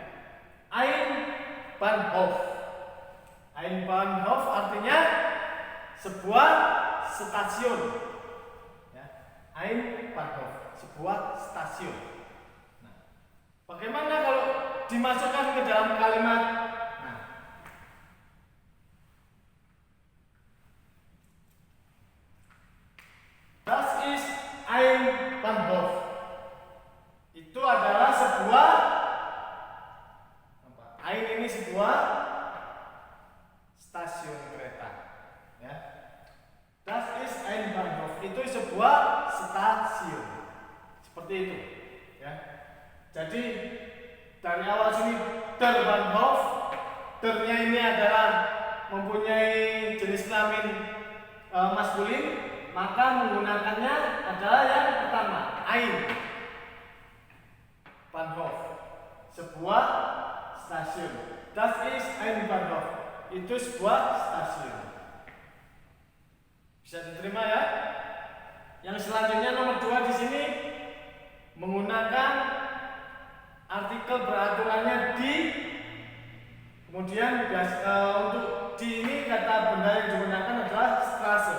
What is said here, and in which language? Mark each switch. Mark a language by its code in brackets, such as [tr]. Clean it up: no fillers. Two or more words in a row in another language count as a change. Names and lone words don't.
[de] Ein Bahnhof. Ein Bahnhof [id] artinya sebuah stasiun, ya. [de] Ein Bahnhof, [id] sebuah stasiun. Nah, bagaimana kalau dimasukkan ke dalam kalimat? [de] Das ist ein Bahnhof. [id] Itu adalah sebuah ein ini sebuah stasiun kereta, ya. [de] Das ist ein Bahnhof. [id] Itu sebuah stasiun. Seperti itu, ya. Jadi dari awal sini [de] der Bahnhof, [id] dernya ini adalah mempunyai jenis kelamin maskulin, maka menggunakannya adalah yang pertama, ein. Bahnhof, sebuah stasiun. [de] Das ist ein Bahnhof. [id] Itu sebuah stasiun. Bisa diterima, ya? Yang selanjutnya nomor 2 di sini menggunakan artikel beraturannya di. Kemudian untuk di ini kata benda yang digunakan adalah Straße.